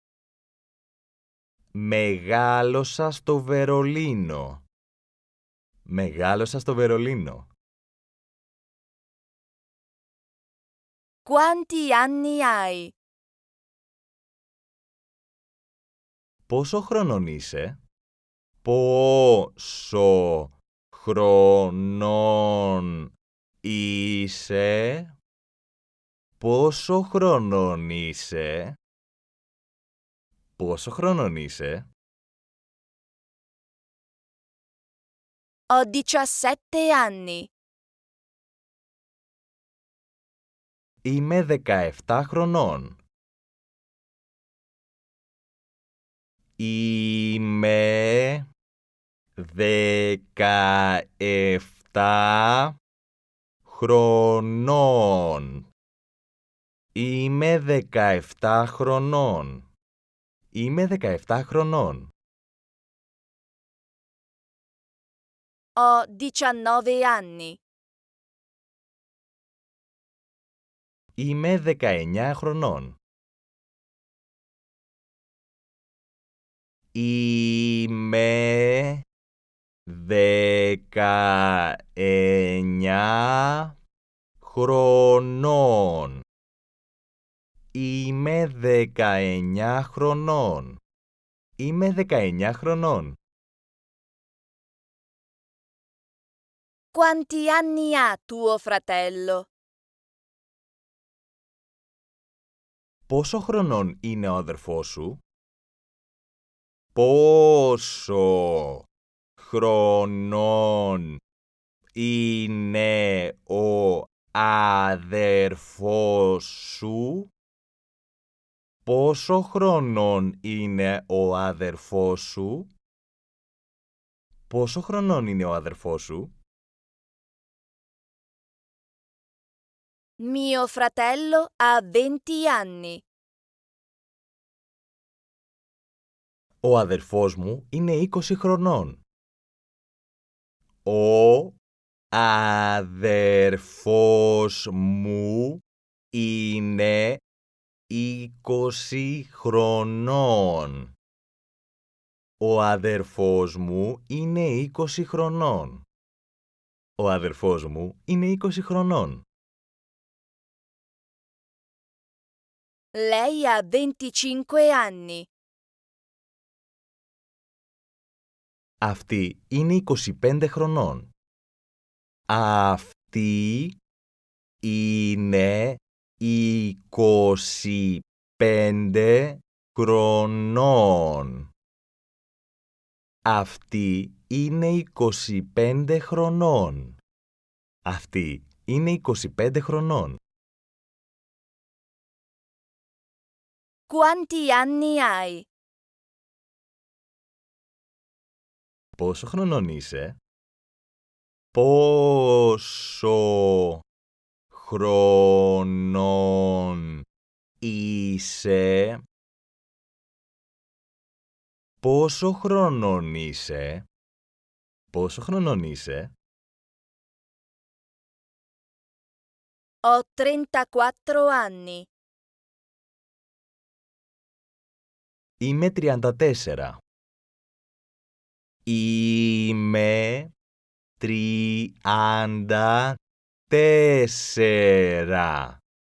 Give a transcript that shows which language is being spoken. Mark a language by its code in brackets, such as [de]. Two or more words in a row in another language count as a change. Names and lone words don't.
[el] Μεγάλωσα στο Βερολίνο. Μεγάλωσα στο Βερολίνο. [it] Quanti anni hai? [el] Πόσο χρονών είσαι? Πόσο χρονών είσαι? Πόσο χρονών είσαι? Πόσο χρονών είσαι? [it] Ho 17 anni. [el] Είμαι 17 χρονών. Είμαι 17 χρονών. Είμαι 17 χρονών. Είμαι 17 χρονών. [it] Ho 19 anni. [el] Είμαι 19 χρονών. Είμαι 19 χρονών. Είμαι 19 χρονών. Είμαι 19 χρονών. [it] Quanti anni ha tuo fratello? [el] Πόσο χρονών είναι ο αδερφός σου? Πόσο χρονών είναι ο αδερφός σου? Πόσο χρονών είναι ο αδερφός σου? Πόσο χρονών είναι ο αδερφός σου? [it] Mio fratello ha 20 anni. [el] Ο αδερφός μου είναι 20 χρονών. Ο αδερφός μου είναι 20 χρονών. Ο αδερφός μου είναι 20 χρονών. Ο αδερφός μου είναι 20 χρονών. [it] Lei ha 25 anni. [el] Αυτή είναι 25 χρονών. Αυτή είναι 25 χρονών. Αυτή είναι 25 χρονών. Αυτή είναι 25 χρονών. [it] Quanti anni hai? [el] Πόσο χρονών είσαι? Πόσο χρονών είσαι? Πόσο χρονών είσαι? Πόσο χρονών είσαι? [it] Ho 34 anni. [el] Είμαι 34. Είμαι 34.